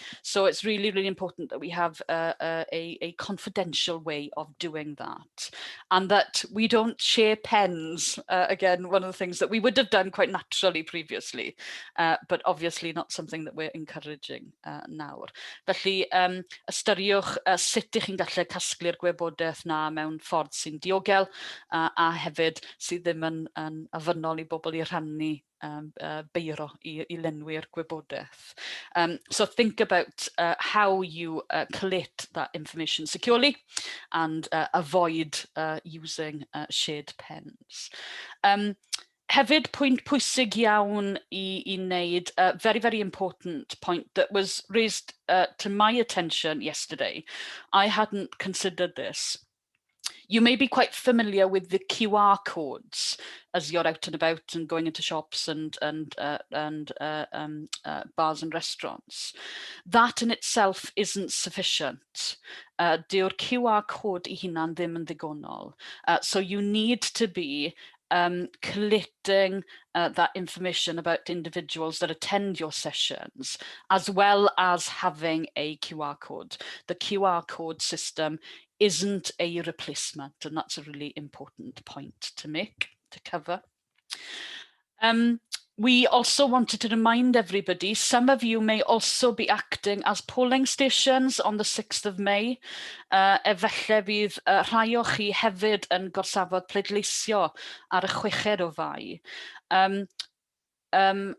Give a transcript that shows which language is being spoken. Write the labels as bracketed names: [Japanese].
[English] So it's really, really important that we have a confidential way of doing that, and that we don't share pens. Again, one of the things that we would have done quite naturally previously, but obviously not something that we're encouraging [Welsh] nawr. Felly, ystyriwch sut ych chi'n gallu casglu'r gwybodaeth na mewn ffordd sy'n diogel, a hefyd sydd ddim yn afynol I bobl I rhannu beiro I lenwi'r gwybodaeth. [English] So think about how you collate that information securely and avoid using shared pens. [Welsh] Hefyd, pwynt pwysig iawn I wneud, [English] very, very important point that was raised to my attention yesterday. I hadn't considered this. You may be quite familiar with the QR codes as you're out and about and going into shops and bars and restaurants. That in itself isn't sufficient. [Welsh] Dyw'r QR code I hunan ddim yn ddigonol. [English] So you need to be collating that information about individuals that attend your sessions, as well as having a QR code. The QR code system isn't a replacement, and that's a really important point to make, to cover. We also wanted to remind everybody, some of you may also be acting as polling stations on the 6th of May. [Welsh] Efallai fydd rhai o chi hefyd yn gorsafod pleidleisio ar y 6ed o Fai.